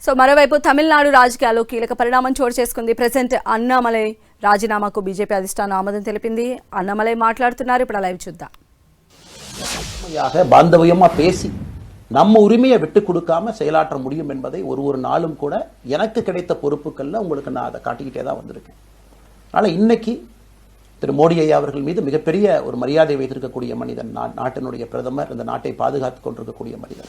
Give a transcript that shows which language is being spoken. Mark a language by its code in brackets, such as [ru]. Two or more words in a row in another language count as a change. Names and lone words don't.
[te] సో మరోవైపు తమిళనాడు రాజకీయాల్లో కీలక పరిణామం చోటు చేసుకుంది. ప్రెసిడెంట్ అన్నామలై రాజీనామాకు బీజేపీ అధిష్టానం ఆమోదం తెలిపింది. అన్నామలై మాట్లాడుతున్నారు, ఇప్పుడు లైవ్ చూద్దాం. [ta] பாந்தவியமா பேசி நம்ம உரிமையை விட்டு கொடுக்காம செயலாற்ற முடியும் என்பதை ஒரு நாளும் கூட எனக்கு கிடைத்த பொறுப்புகள்ல உங்களுக்கு நான் அதை காட்டிக்கிட்டே தான் வந்திருக்கேன். அதனால இன்னைக்கு திரு மோடி ஐயா அவர்கள் மீது மிகப்பெரிய ஒரு மரியாதை வைத்திருக்கக்கூடிய மனிதன், நாட்டினுடைய பிரதமர், இந்த நாட்டை பாதுகாத்து கொண்டிருக்கக்கூடிய மனிதன்.